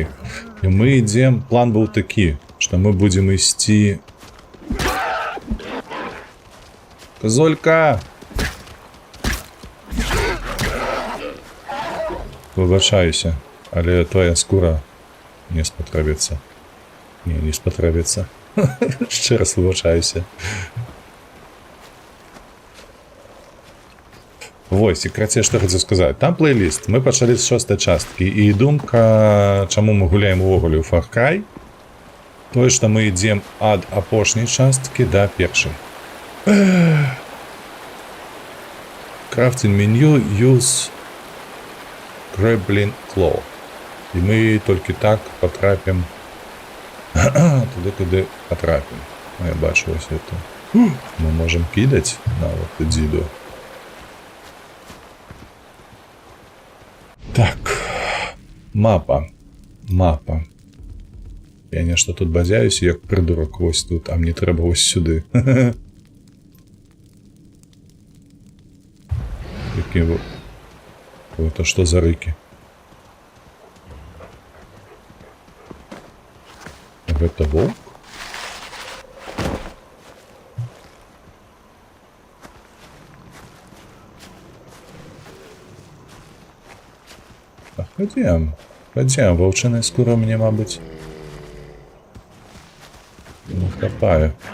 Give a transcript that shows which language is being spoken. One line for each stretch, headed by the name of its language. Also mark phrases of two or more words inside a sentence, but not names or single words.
Belarusian: І мы ідзем, план быў такі, што мы будзем ісці... Козолька! Выбачаюся, але твоя скура не спатрэбіцца. Не спатрэбіцца.
Ukrainian: Ще раз вибачаюся.
Belarusian: Вось, і краце, што хацеў сказаць. Там плейліст. Мы пачалі з 6-й часткі. І думка, чаму мы гуляем увогуле ў Far Cry, тое, што мы ідзем ад апошняй часткі да першай.
English: Crafting меню, use Grappling Claw.
Belarusian: І мы толькі так потрапім туды, куды потрапім.
Ukrainian: Я бачу ось это.
Belarusian: Мы можем кідаць нават дзіду. Так, мапа. Я нешта тут бадзяюсь, як придурок вось тут, а мне трэба вось сюды.
Russian: Какие это что за рыки? Это волк?
Ukrainian: Ходім, вовчина скоро мені, мабуть, не хапає.